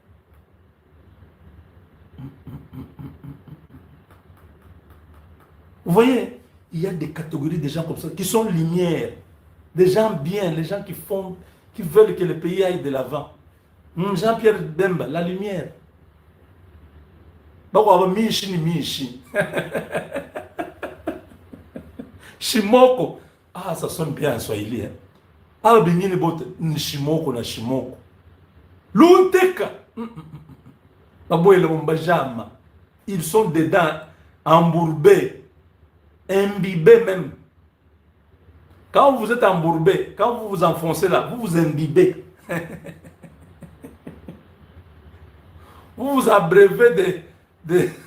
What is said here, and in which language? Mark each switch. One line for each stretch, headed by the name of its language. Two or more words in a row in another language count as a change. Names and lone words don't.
French: Vous voyez, il y a des catégories de gens comme ça qui sont lumière, des gens bien, les gens qui veulent que le pays aille de l'avant. Jean-Pierre Bemba, la lumière. Shimoko, ah ça sonne bien en swahili.
Swahili: Ah bingine bote Shimoko na Shimoko.
French: Lunteka. Ils sont dedans, embourbés, imbibés même. Quand vous êtes embourbé, quand vous vous enfoncez là, vous vous imbibez. Vous vous abreuvez de...